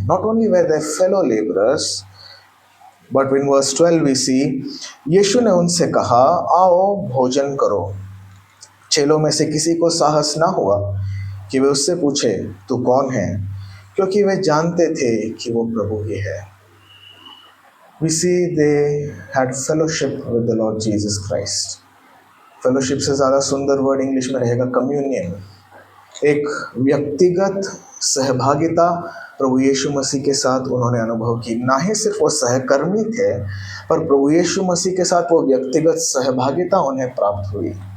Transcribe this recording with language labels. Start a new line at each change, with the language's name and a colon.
English: not only were they fellow labourers but in verse 12 we see,
Hindi: यीशु ने उनसे कहा आओ भोजन करो। चेलों में से किसी को साहस ना हुआ कि वे उससे पूछे तू कौन है, क्योंकि वे जानते थे कि वो प्रभु ही है।
English: We see they had fellowship with the Lord Jesus Christ.
Hindi: Fellowship से ज़्यादा सुंदर वर्ड इंग्लिश में रहेगा कम्युनियन। एक व्यक्तिगत सहभागिता प्रभु यीशु मसीह के साथ उन्होंने अनुभव की। ना ही सिर्फ वो सहकर्मी थे, पर प्रभु यीशु मसीह के साथ वो व्यक्तिगत सहभागिता उन्हें प्राप्त हुई।